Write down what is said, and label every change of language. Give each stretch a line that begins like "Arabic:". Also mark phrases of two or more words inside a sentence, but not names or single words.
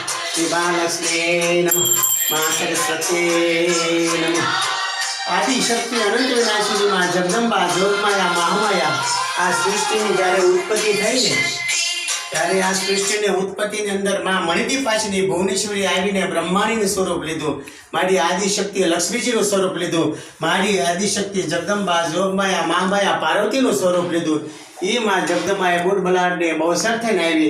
Sanskrit: श्री महालक्ष्मी नमः, माँ सरस्वती नमः।
Gujarati: આદિશક્તિ અનંત વિનાશિની માં જગદંબા જોગમાયા મહામાયા આ સૃષ્ટિ ની જ્યારે ઉત્પત્તિ થઈ ને ત્યારે આ સૃષ્ટિની ઉત્પત્તિની અંદર માં મણિદીપાશની ભુવનેશ્વરી આવીને બ્રહ્માણીનું સ્વરૂપ લીધું, મારી આદિશક્તિ લક્ષ્મીજીનું સ્વરૂપ લીધું, મારી આદિશક્તિ જગદંબા જોગમાયા મહામાયા પાર્વતીનું સ્વરૂપ લીધું। એ માં જગદંબાએ બુટ બલાડને બહુસર થઈને આવી।